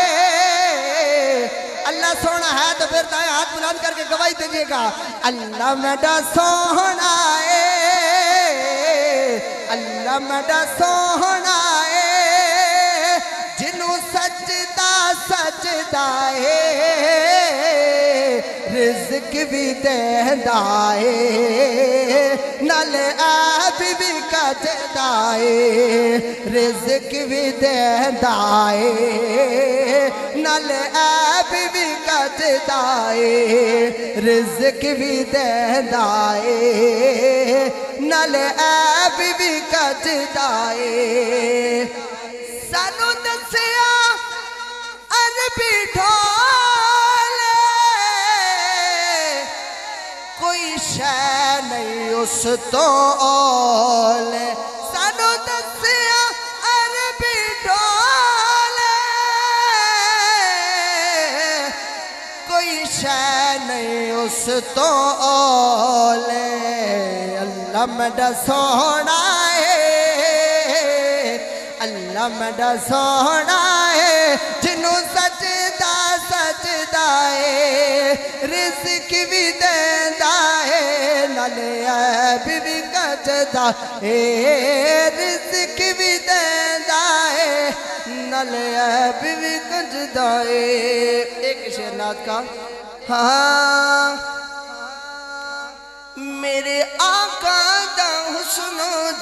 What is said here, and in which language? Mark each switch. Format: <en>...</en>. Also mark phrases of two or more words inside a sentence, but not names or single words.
<ur>اللہ سونا ہے تو پھر دائیں ہاتھ بلند کر کے گواہی دیجئے گا</ur> <pa>اللہ میڈا سونا ہے اللہ میڈا سونا ہے جنوں سجدہ سجدہ ہے رزق بھی دیندا ہے نال عیب بھی کٹدا ہے رزق بھی دیندا ہے نال عیب بھی کٹدا ہے رزق بھی دیندا ہے نال عیب بھی کٹدا ہے سانو دسیا عربی ڈھولے کوئی شے نہیں اس تو اولے سانو دسیا عربی ڈھولے کوئی شے نہیں اس تو اولے اللہ میڈا سونا ہے اللہ میڈا سونا ہے جنوں سجدہ سجدہ ہے رزق بھی دیندا ہے نال عیب بھی کٹدا ہے رزق بھی دیندا ہے نال عیب بھی کٹدا ہے</pa> <ur>ایک شعر نعت کا</ur> <pa>ہاں میرے آقا دا حسن و</pa>